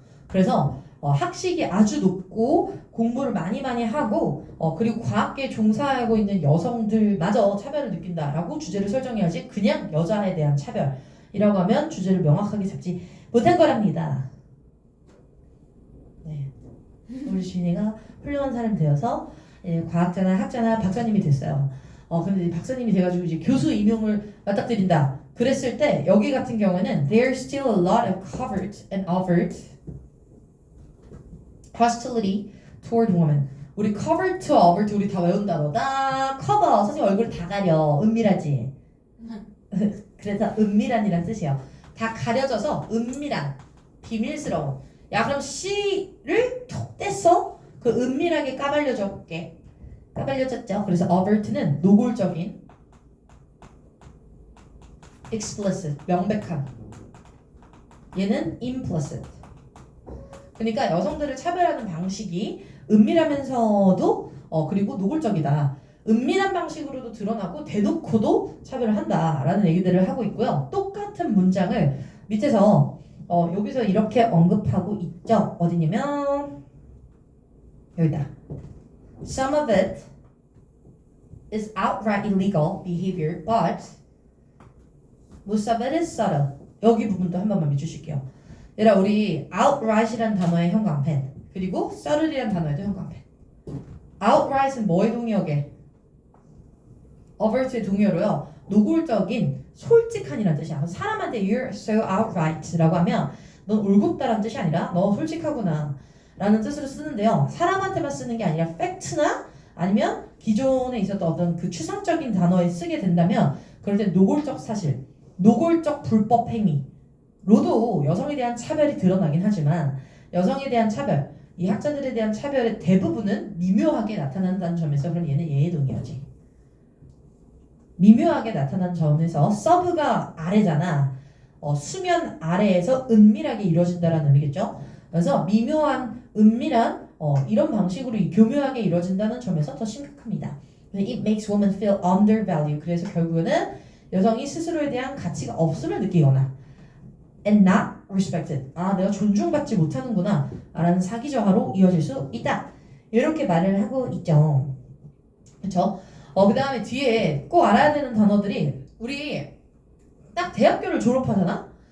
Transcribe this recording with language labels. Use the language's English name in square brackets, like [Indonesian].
[Korean] 그래서 학식이 아주 높고 공부를 많이 하고 그리고 과학계에 종사하고 있는 여성들마저 차별을 느낀다라고 주제를 설정해야지 그냥 여자에 대한 차별이라고 하면 주제를 명확하게 잡지 못한 거랍니다. 네, 우리 주인이가 훌륭한 사람이 되어서 과학자나 학자나 박사님이 됐어요. 근데 박사님이 돼가지고 이제 교수 임용을 맞닥뜨린다. 그랬을 때 여기 같은 경우에는 [English] there's still a lot of covert and overt hostility toward women. [Korean] 우리 [English] cover to overt [Korean] 우리 다 외운 단어다. cover 선생님 얼굴 다 가려. 은밀하지. 그래서 은밀한이란 뜻이에요. 다 가려져서 은밀한, 비밀스러운. 야 그럼 C를 톡 뗐어? 그 은밀하게 까발려졌게. 까발려졌죠. 그래서 overt는 노골적인, explicit 명백한. 얘는 implicit. 그러니까 여성들을 차별하는 방식이 은밀하면서도 그리고 노골적이다. 은밀한 방식으로도 드러나고 대놓고도 차별을 한다라는 얘기들을 하고 있고요. 똑같은 문장을 밑에서 여기서 이렇게 언급하고 있죠. 어디냐면 여기다. [English] Some of it is outright illegal behavior, but most of it is subtle. [Korean] 여기 부분도 한 번만 밑주실게요. 얘들아 우리 outright이라는 단어의 형광펜 그리고 subtle이라는 단어에도 형광펜. outright은 뭐의 동의어게? overt의 동의어로요. 노골적인 솔직한이라는 뜻이야. 그래서 사람한테 [English] you're so outright [Korean] 라고 하면 넌 올곧다라는 뜻이 아니라 너 솔직하구나 라는 뜻으로 쓰는데요. 사람한테만 쓰는 게 아니라 팩트나 아니면 기존에 있었던 어떤 그 추상적인 단어에 쓰게 된다면 그럴 때 노골적 사실, 노골적 불법 행위로도 여성에 대한 차별이 드러나긴 하지만 여성에 대한 차별, 이 학자들에 대한 차별의 대부분은 미묘하게 나타난다는 점에서 그럼 얘는 예의 동의어지. 미묘하게 나타난 점에서 서브가 아래잖아. 수면 아래에서 은밀하게 이루어진다라는 의미겠죠. 그래서 미묘한, 은밀한 이런 방식으로 교묘하게 이루어진다는 점에서 더 심각합니다. [English] It makes women feel undervalued. [Korean] 그래서 결국에는 여성이 스스로에 대한 가치가 없음을 느끼거나 [English] and not respected. [Korean] 아, 내가 존중받지 못하는구나 라는 사기저하로 이어질 수 있다. 이렇게 말을 하고 있죠. 그렇죠? 그 다음에 뒤에 꼭 알아야 되는 단어들이 우리 딱 대학교를 졸업하잖아?